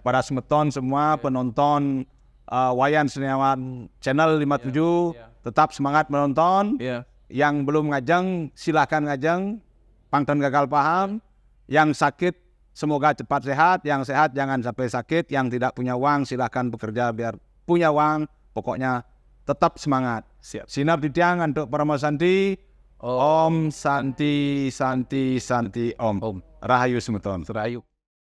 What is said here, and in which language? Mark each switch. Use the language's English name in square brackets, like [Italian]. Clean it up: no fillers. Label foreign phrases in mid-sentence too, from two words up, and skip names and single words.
[Indonesian] Para Semeton semua penonton Wayan Setiawan Channel 57 tetap semangat menonton. Yang belum ngajeng silahkan ngajeng. Pangton gagal paham. Yang sakit semoga cepat sehat, yang sehat jangan sampai sakit, yang tidak punya uang silahkan bekerja biar punya uang, pokoknya tetap semangat. Siap. Sinap ditiang untuk Parama Santi, [Sanskrit] Om Santi Santi Santi Om. [Balinese] Rahayu Semeton. Rahayu.